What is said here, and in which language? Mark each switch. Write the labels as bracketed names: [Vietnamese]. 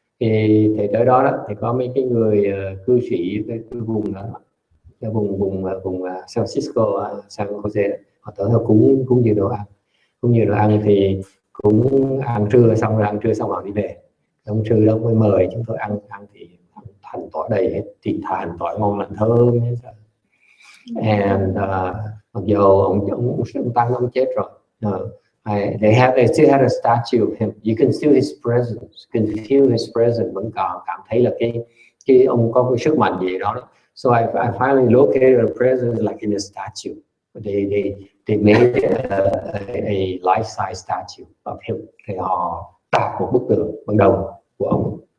[Vietnamese] Thì tới đó thì có mấy cái người cư sĩ cái vùng đó, cái vùng San Francisco, San Jose, họ tới họ cúng nhiều đồ ăn thì cũng ăn trưa xong họ đi về. Ông trưa đó mới mời chúng tôi ăn thì hành tỏi đầy hết, thịt hành tỏi ngon lành thơm. [English] And [Vietnamese] mặc dù ông Tăng ông chết rồi, [English] they still had a statue of him. You can feel his presence, you can feel his presence, [Vietnamese] vẫn còn cảm thấy là cái ông có cái sức mạnh gì đó. [English] So I finally located a presence like in a statue. They made a life-size statue of him. [Vietnamese] Thì họ tạc một bức tượng bằng đồng của ông.